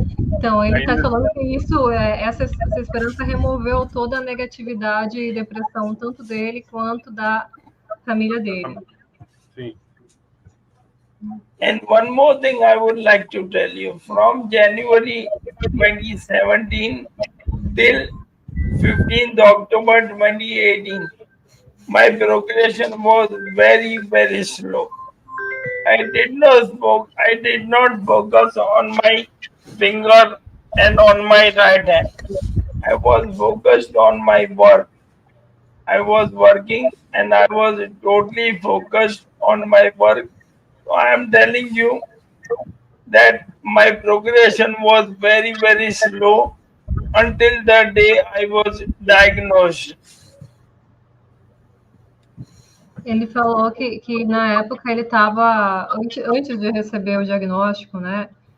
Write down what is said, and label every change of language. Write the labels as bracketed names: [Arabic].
[Portuguese] Então, ele está falando que essa esperança removeu toda a negatividade e depressão, tanto dele quanto da família dele. Sim. [English] And one more thing I would like to tell you, from January 2017 till 15th October 2018, my progression was very, very slow. I did not focus on my finger and on my right hand. I was focused on my work. I was working and I was totally focused on my work. So I am telling you that my progression was very, very slow until the day I was diagnosed. [Portuguese] Ele falou que na época ele estava, antes de receber o diagnóstico, né?